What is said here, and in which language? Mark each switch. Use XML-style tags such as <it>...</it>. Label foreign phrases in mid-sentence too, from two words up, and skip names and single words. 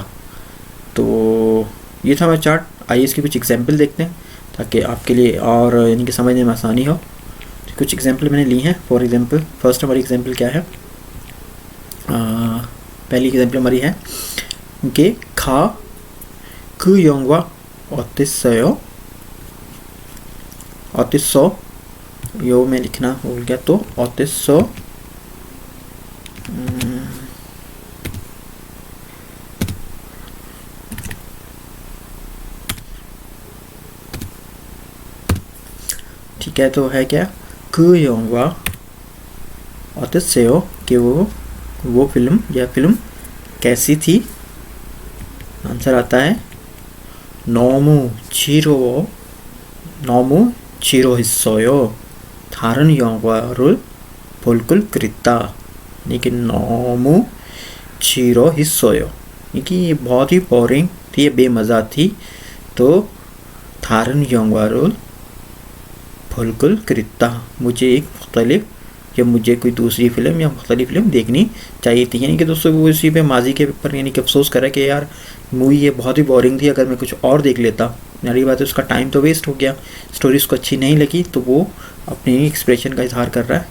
<ur>تو یہ تھا ہمارا چارٹ. آئیے اس کے کچھ ایگزامپل دیکھتے ہیں تاکہ آپ کے لیے اور یعنی کہ سمجھنے میں آسانی ہو. تو کچھ ایگزامپل میں نے لی ہیں.</ur> <en>for example first</en> <ur>ہماری ایگزامپل کیا ہے، پہلی ایگزامپل ہماری ہے کہ کھا</ur> <ko>그 영화 어땠어요? 어땠어?</ko> <ur>یو میں لکھنا بھول گیا تو 어땠어? ٹھیک ہے، تو ہے کیا</ur> <ko>그 영화 어땠어요?</ko> <ur>کہ وہ فلم یا فلم کیسی تھی. آنسر آتا ہے</ur> <ko>너무 지루했어요. 다른 영화를 볼 걸 그랬다।</ko> <ur>یعنی کہ</ur> <ko>너무 지루했어요,</ko> <ur>یعنی کہ یہ بہت ہی بورنگ تھی، یہ بےمزہ تھی.</ur> <ko>तो 다른 영화를 볼 걸 그랬다,</ko> <ur>مجھے ایک مختلف یا مجھے کوئی دوسری فلم یا مختلف فلم دیکھنی چاہیے تھی. یعنی کہ دوستوں وہ اسی پہ ماضی کے اوپر یعنی کہ افسوس کرا کہ یار مووی یہ بہت ہی بورنگ تھی، اگر میں کچھ اور دیکھ لیتا ساری بات ہے، اس کا ٹائم تو ویسٹ ہو گیا، سٹوری اس کو اچھی نہیں لگی، تو وہ اپنے ایکسپریشن کا اظہار کر رہا ہے.</ur>